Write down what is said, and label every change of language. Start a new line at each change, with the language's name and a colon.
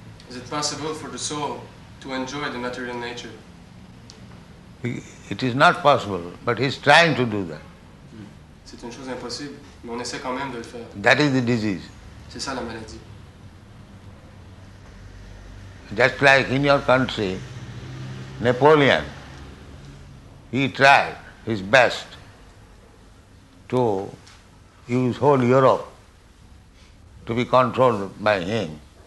English: Is it possible for the soul to enjoy the material nature? It is not possible, but he is trying to do that.
French: C'est une chose impossible, mais on essaie quand même de le faire.
English: That is the disease.
French: C'est ça la maladie.
English: Just like in your country, Napoleon, he tried his best to use whole Europe to be controlled by him.